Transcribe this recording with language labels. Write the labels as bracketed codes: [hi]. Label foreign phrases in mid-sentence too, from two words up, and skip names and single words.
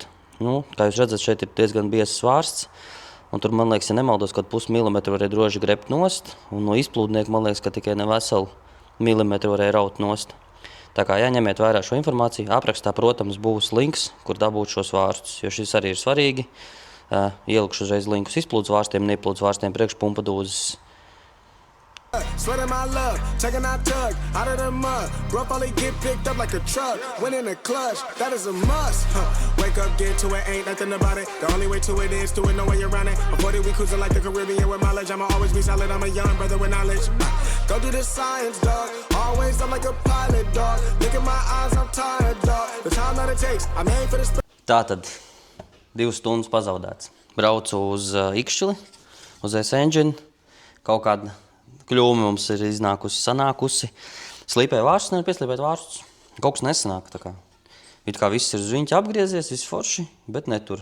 [lv] Kā jūs redzat, šeit ir diezgan biezs vārsts, un tur, man liekas, ja nemaldos, kaut 0,5 milimetru varēja droši grebt nost, un no izplūdnieka, man liekas, ka tikai neveselu milimetru varēja raut nost. Tā kā ņemiet vērā šo informāciju, aprakstā, protams, būs links, kur dabūt šos vārstus, jo šis arī ir svarīgi. Ielikšu uzreiz linkus izplūdes vārstiem, neizplūdes vārstiem priekšpumpa dūzes. [en] Sweating my love, taking that tug out of the mud. Bro, probably get picked up like a truck. Winning the clutch, that is a must. Wake up, get to it, ain't nothing about it. The only way to it is to it, no way around it. I'm 40, we cruising like the Caribbean with mileage. I'ma always be solid, I'm a young brother with knowledge. Go do the science, dog. Always I'm like a pilot, dog. Look at my eyes, I'm tired, dog. The time that it takes, I'm aiming for the [lv] Tātad 2 stundas pazaudēts. Braucu uz Ikšķili, uz S-Engine. Kaut kāda kļūme mums ir sanākusi. Slīpēja vārstus, nevar pieslīpēt vārstus. Kaut kas nesanāk. It kā viss ir uz viņķi apgriezies, viss forši, bet netur.